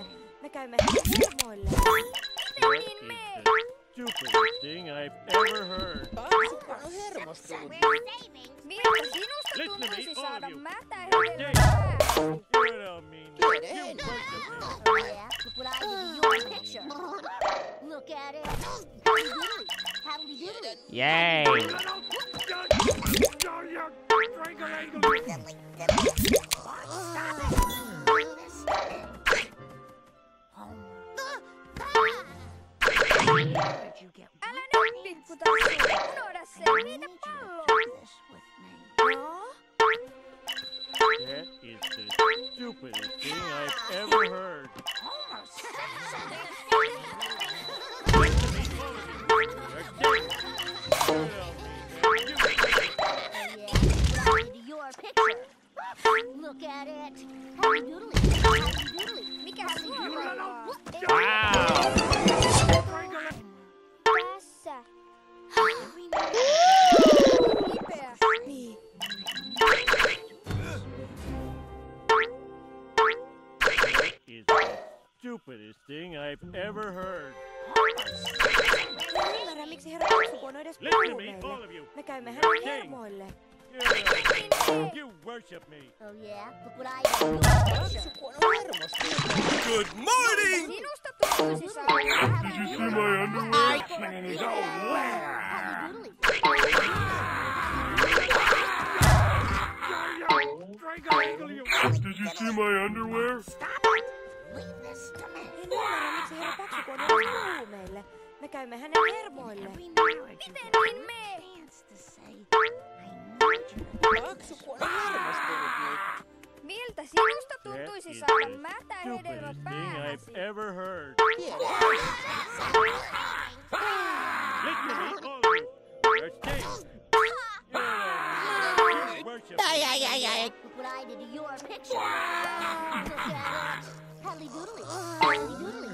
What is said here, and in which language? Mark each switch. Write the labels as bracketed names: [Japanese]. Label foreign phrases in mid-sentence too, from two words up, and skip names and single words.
[Finnish] Me käymme hermoille. Miten niin mee? [English] Stupidest thing I've ever heard. [Finnish] Miltä sinusta tuntuisi saada mätä hedelmä päähäsi? [English] You don't mean that. You worship me. Look at it. Howdy doodly. [Finnish] Jei! Älä nyt pikku tassu! Unohda se! Viitä pallo! No? [English] That is the stupidest thing I've ever heard. Your picture. Look at it. Howdy doodly. Howdy doodly. [Finnish] Mikä sua vaivaa? [English] Wow! [Finnish] Tässä! Kipeä! Niin. [English] Is the stupidest thing I've ever heard. [Finnish] En ymmärrä, miksi herra Taksupuono edes [English] Listen [Finnish] puhuu [English] to me, all of [Finnish] meille. [English] you. [Finnish] Me käymme hänen hermoille. [English] You worship me. Oh yeah? Look what I did. Your picture. Good morning! [Finnish] Sinusta tuntuisi saada mätä hedelmä päähäsi. [English] Howdy doodly. Did you see my underwear? Leave this to me. [Finnish] En ymmärrä, miksi herra Taksupuono edes puhuu meille. Me käymme hänen hermoille. [English] Every marriage [Finnish] Miten niin mee? [English] chance to say, I need you. [Finnish] Miltä sinusta tuntuisi saada mätä hedelmä [English] Stupidest thing [Finnish] päähäsi? [English] I've ever heard. Listen to me, all of you. You're staying. You worship worship Look what I did to your picture. Look at it. Howdy doodly. Howdy doodly.